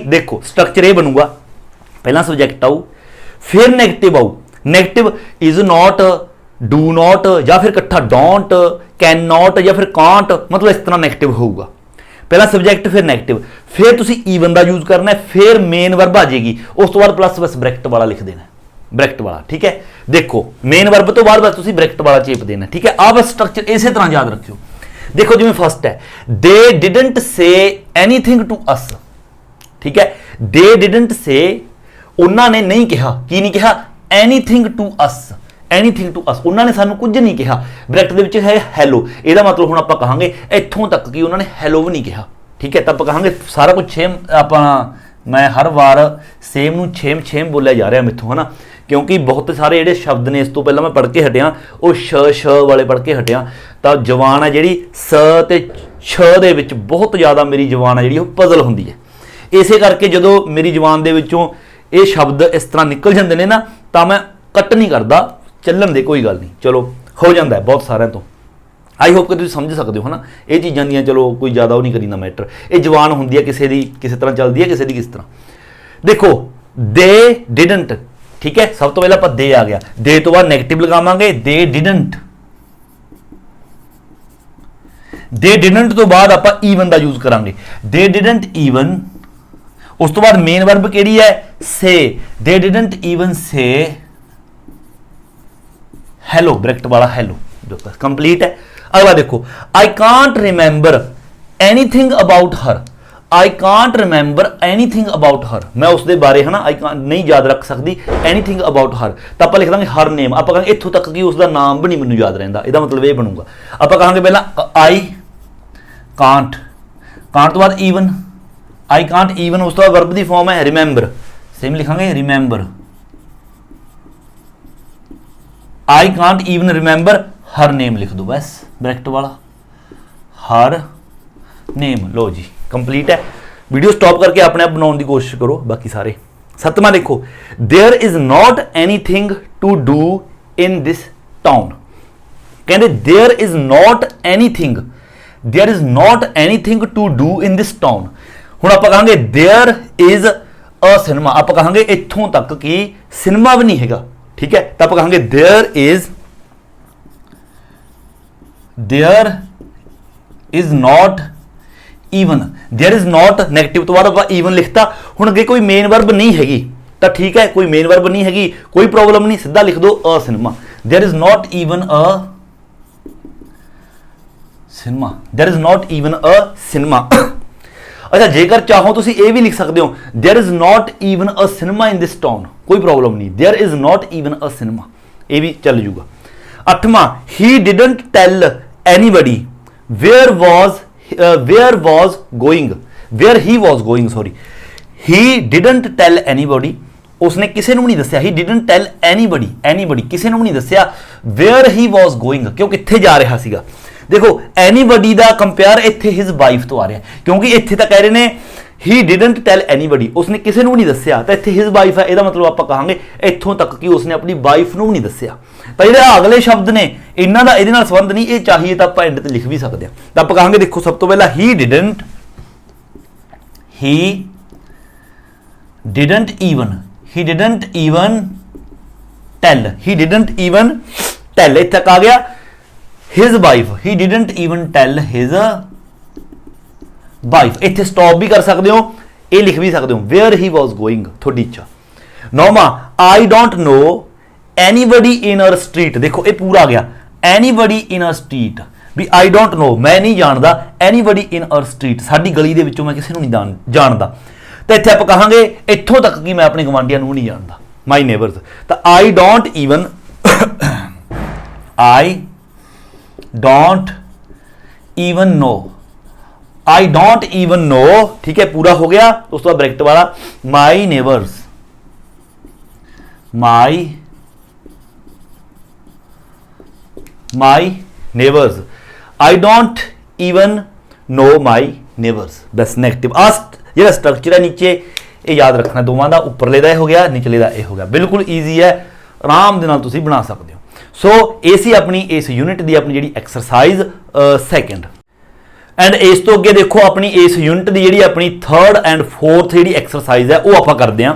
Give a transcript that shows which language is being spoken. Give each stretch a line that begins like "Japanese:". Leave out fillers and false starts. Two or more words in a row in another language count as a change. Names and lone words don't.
Hindi: देखो स्ट्रक्चर ये बनूगा, पहला सब्जैक्ट आऊ, फिर नेगेटिव आऊ,
English: negative is not, do not,
Hindi: या फिर इकट्ठा डोंट,
English: can not,
Hindi: या फिर कांट, मतलब इस तरह नेगेटिव होगा, पहला सब्जैक्ट फिर नेगेटिव, फिर तुसी ईवन का यूज करना है, फिर मेन वर्ब आ जाएगी, उस तो बाद प्लस बस ब्रैकेट वाला लिख देना है, ब्रैकेट वाला, ठीक है। देखो
English: main verb
Hindi: तो बाद बस तुसी ब्रैकेट वाला चेप देना, ठीक है। आ बस स्ट्रक्चर इस तरह याद रखियो। देखो जिवें फर्स्ट है,
English: they didn't say anything to us,
Hindi: ठीक है,
English: they didn't say,
Hindi: उन्होंने नहीं कहा, की नहीं कहा,
English: anything to us, anything to us,
Hindi: उन्होंने सानू कुछ नहीं कहा, ब्रैकेट
Punjabi: ਦੇ ਵਿੱਚ
English: hi hello,
Hindi: ਇਹਦਾ मतलब हुण आपां कहांगे इत्थों तक कि उन्होंने हैलो भी नहीं कहा, ठीक है, तब कहांगे सारा कुछ सेम, आपां मैं हर बार सेम नूं छेम छेम बोलिया जा रहा मैथों, है ना, क्योंकि बहुत सारे जिहड़े शब्द ने इस तो पहला मैं पढ़ के हटिया, वो श वाले पढ़ के हटिया, तो जबान है जिहड़ी स ते छ दे विच बहुत ज़्यादा मेरी जबान है जिहड़ी वो पजल हुंदी है, इसे करके जदों मेरी जबान दे विचों ये शब्द इस तरह निकल जाते हैं ना, तो मैं कट नहीं करता,
Punjabi: ਚੱਲਣ ਦੇ
Hindi: कोई गल नहीं, चलो हो जाता है बहुत सारे तो।
English: I hope
Hindi: कि तुम समझ सकते हो, है ना, ये चीज़ों दी चलो कोई ज़्यादा वो नहीं करीदा मैटर, ये जवान होंगी है किसी की किस तरह चलती है, किसी की किस तरह। देखो
English: they didn't,
Hindi: ठीक है, सब तो पहले आप दे आ गया, दे तो बाद नैगेटिव लगावांगे,
English: they didn't, they didn't
Hindi: तो बाद आप ईवन का यूज करांगे,
English: they didn't even,
Hindi: उस तो बाद
English: main verb
Hindi: केड़ी है,
English: say, they didn't even say hello,
Hindi: ब्रैकेट वाला हेलो, कंप्लीट है। अगला देखो,
English: I can't remember anything about her, I can't remember anything about her,
Hindi: मैं उसके बारे है ना
English: I can't
Hindi: नहीं याद रख सकती
English: anything about her,
Hindi: तो आप लिख देंगे
English: her name,
Hindi: आप कहेंगे इत्थों तक कि उसका नाम भी नहीं मैंने याद रहिंदा, इसका मतलब ये बनूगा। आप कहेंगे पहला
English: I can't,
Hindi: कांट तो बाद ईवन,
English: I can't even,
Hindi: उस तो बाद वर्ब की फॉर्म है रिमेंबर, सेम लिखांगे रिमेंबर,
English: I can't even remember her name
Hindi: लिख दो बस ब्रैकेट वाला,
English: her name.
Hindi: लो जी कंप्लीट है।
English: video stop
Hindi: करके अपने आप बनाने की कोशिश करो बाकी सारे। सतवां देखो,
English: there is not anything to do in this town, कहते there is not anything, there is not anything to do in this town.
Hindi: हुण आपां कहांगे
English: there is a cinema,
Hindi: आप कहांगे इत्थों तक कि सिनेमा भी नहीं हैगा, ठीक है, तो आप कहांगे
English: there is not even, there is not negative
Hindi: तो बाद आप ईवन लिखता। हुण अगे कोई
English: main verb
Hindi: नहीं हैगी तो ठीक है, कोई
English: main verb
Hindi: नहीं हैगी कोई प्रॉब्लम नहीं, सीधा लिख दो
English: a cinema, there is not even a cinema, there is not even a cinema.
Hindi: अच्छा जेकर चाहो तुसी ये भी लिख सकते हो
English: there is not even a cinema in this town,
Hindi: कोई प्रॉब्लम नहीं,
English: there is not even a cinema,
Hindi: ये भी चल जूगा।
English: अठवां, he didn't tell anybody where was going, where he was going, sorry, he didn't tell anybody,
Punjabi: उसने किसी ਨੂੰ ਨਹੀਂ ਦੱਸਿਆ,
English: he didn't tell anybody
Punjabi: ਕਿਸੇ ਨੂੰ ਨਹੀਂ ਦੱਸਿਆ
English: where he was going,
Punjabi: ਕਿਉਂ ਕਿੱਥੇ ਜਾ ਰਿਹਾ ਸੀਗਾ। देखो anybody ਦਾ ਕੰਪੇਅਰ ਇੱਥੇ
English: his wife
Punjabi: ਤੋਂ ਆ ਰਿਹਾ, ਕਿਉਂਕਿ ਇੱਥੇ ਤਾਂ ਕਹਿ ਰਹੇ ਨੇ
English: he didn't tell anybody,
Punjabi: उसने ਕਿਸੇ ਨੂੰ ਨਹੀਂ ਦੱਸਿਆ ਤਾਂ ਇੱਥੇ
English: his wife
Punjabi: ਹੈ, ਇਹਦਾ ਮਤਲਬ ਆਪਾਂ ਕਹਾਂਗੇ ਇੱਥੋਂ ਤੱਕ ਕਿ ਉਸਨੇ ਆਪਣੀ ਵਾਈਫ ਨੂੰ ਨਹੀਂ ਦੱਸਿਆ। ਤਾਂ ਜਿਹੜੇ ਅਗਲੇ ਸ਼ਬਦ ਨੇ ਇਹਨਾਂ ਦਾ ਇਹਦੇ ਨਾਲ ਸੰਬੰਧ ਨਹੀਂ, ਇਹ ਚਾਹੀਏ ਤਾਂ ਆਪਾਂ ਐਂਡ ਤੇ ਲਿਖ ਵੀ ਸਕਦੇ ਹਾਂ। ਤਾਂ ਆਪਾਂ ਕਹਾਂਗੇ ਦੇਖੋ ਸਭ ਤੋਂ ਪਹਿਲਾਂ
English: he didn't even tell,
Punjabi: ਇੱਥੇ ਤੱਕ ਆ ਗਿਆ
English: his wife, he didn't even tell his wife,
Punjabi: ਇੱਥੇ ਸਟਾਪ ਵੀ ਕਰ ਸਕਦੇ ਹੋ, ਇਹ ਲਿਖ ਵੀ ਸਕਦੇ ਹੋ
English: where he was going,
Punjabi: ਤੁਹਾਡੀ ਇੱਛਾ। ਨੌਵਾਂ,
English: I don't know anybody in our street,
Punjabi: ਦੇਖੋ ਇਹ ਪੂਰਾ ਆ ਗਿਆ
English: anybody in our street, ਵੀ I don't know
Punjabi: ਮੈਂ ਨਹੀਂ ਜਾਣਦਾ
English: anybody in our street,
Punjabi: ਸਾਡੀ ਗਲੀ ਦੇ ਵਿੱਚੋਂ ਮੈਂ ਕਿਸੇ ਨੂੰ ਨਹੀਂ ਜਾਣਦਾ। ਤਾਂ ਇੱਥੇ ਆਪਾਂ ਕਹਾਂਗੇ ਇੱਥੋਂ ਤੱਕ ਕਿ ਮੈਂ ਆਪਣੇ ਗਵਾਂਢੀਆਂ ਨੂੰ ਨਹੀਂ ਜਾਣਦਾ,
English: my neighbors। ਤਾਂ I don't even know,
Hindi: ठीक है पूरा हो गया। उस तो बाद ब्रैकेट वाला
English: my neighbors, I don't even know my neighbors,
Hindi: बस नेगेटिव। ਜਿਹੜਾ स्ट्रक्चर है नीचे ये याद रखना, दोवां दा उपरले दा हो गया निचले दा ये हो गया, बिल्कुल ईजी है, आराम दे नाल तुसीं बना सकते हो। सो ये सी अपनी इस यूनिट की अपनी जी
English: exercise second.
Hindi: एंड इस तो अगे देखो अपनी इस यूनिट की जी अपनी
English: third and fourth
Hindi: जी एक्सरसाइज है वो आप करते हैं।